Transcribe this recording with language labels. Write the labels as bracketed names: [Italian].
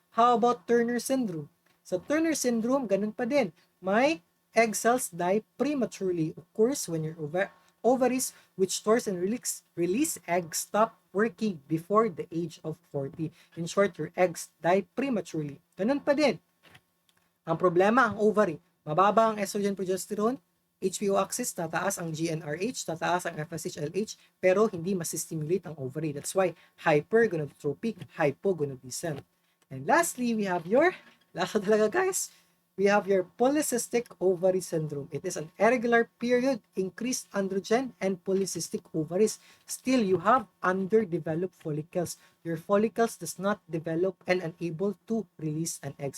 [English] How about Turner syndrome? [Filipino] Sa Turner syndrome, ganun pa din. [English] May egg cells die prematurely, occurs when your ovaries which stores and release eggs stop working before the age of 40. In short, your eggs die prematurely. [Filipino] Ganun pa din. Ang problema, ang ovary. Mababa ang estrogen progesterone, HPO axis, tataas ang GnRH, tataas ang FSH-LH, pero hindi masistimulate ang ovary. [English] That's why hypergonadotropic hypogonadism. And lastly, we have your, last talaga guys, we have your polycystic ovary syndrome. It is an irregular period, increased androgen, and polycystic ovaries. Still, you have underdeveloped follicles. Your follicles does not develop and unable to release an egg.